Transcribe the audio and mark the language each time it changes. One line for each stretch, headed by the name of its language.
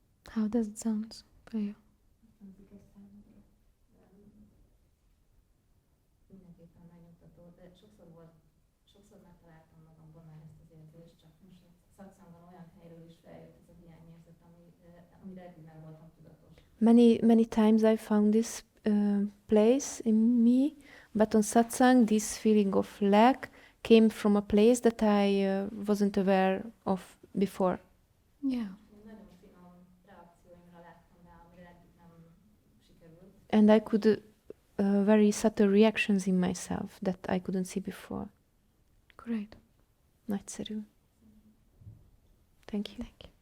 English: How does it sound for you?
Hungarian: Mindenképpen megnyugtató, de sokszor megtaláltam magamban már ezt az érzést, csak most a szakszámban olyan helyről is feljött ez a hiányérzet, amire eddig nem voltam tudatos.
English: Many times I found this place in me, but on satsang this feeling of lack came from a place that I wasn't aware of before. Yeah.
Hungarian: Nagyon finom reakcióimra láttam rá, amire eddig nem sikerült.
English: And I could very subtle reactions in myself that I couldn't see before. Great.
Hungarian: Nagyszerű.
English: Thank you. Thank you.